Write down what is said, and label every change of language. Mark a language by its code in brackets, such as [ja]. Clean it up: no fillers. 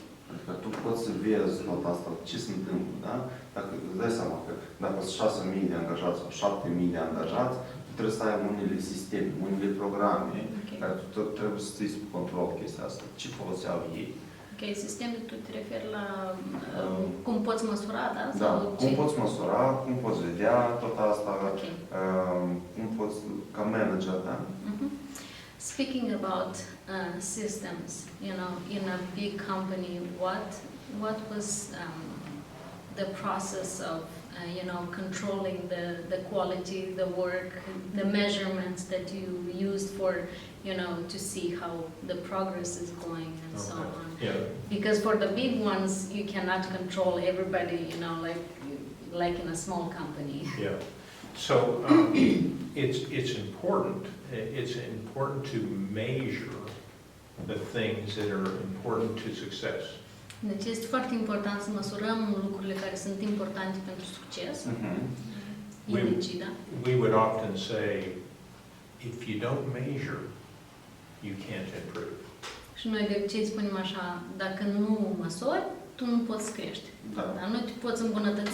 [ro] Adică tu poți să vezi tot asta, ce se întâmplă, da? Dacă îți dai seama că dacă sunt 6.000 de angajați sau 7.000 de angajați, tu trebuie să ai unele sisteme, unele programe, care tu trebuie să ții sub control chestia asta. Ce foloseau ei? Ok, sistemul, tu te referi la cum poți măsura, da? Da, cum poți măsura, cum poți vedea tot asta, cum poți, ca manager, da? [en] Speaking about systems, you know, in a big company, what was the process of controlling the quality, the work, the measurements that you used for, to see how the progress is going and so on. Yeah. Because for the big ones, you cannot control everybody, like in a small company. Yeah. So it's important. It's important to measure the things that are important to success. [ro] Deci este foarte important să măsurăm lucrurile care sunt importante pentru succes. Indicii, da? [en] We would often say, if you don't measure, you can't improve. [ro] Și noi de obicei spunem așa, dacă nu măsori, tu nu poți crește. Da. Dar nu te poți îmbunătăți.